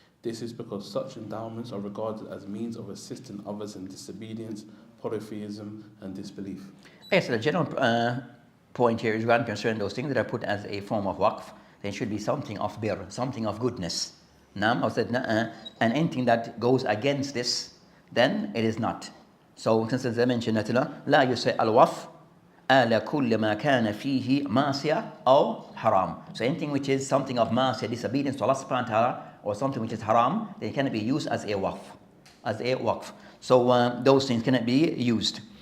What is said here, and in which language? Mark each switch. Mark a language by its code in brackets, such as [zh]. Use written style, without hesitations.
[en] This is because such endowments are regarded as means of assisting others in disobedience, polytheism, and disbelief. Yes, so the general point here is regarding concerning those things that are put as a form of waqf. There should be something of bir, something of goodness. Now, I said, and anything that goes against this, then it is not. So, since I mentioned that, [ar] لا يسأل الوقف على كل ما كان فيه معصية أو haram. [en] So anything which is something of ma'asiyah, disobedience to Allah subhanahu wa ta'ala, or something which is haram, they cannot be used as a waqf. As a waqf. So those things cannot be used.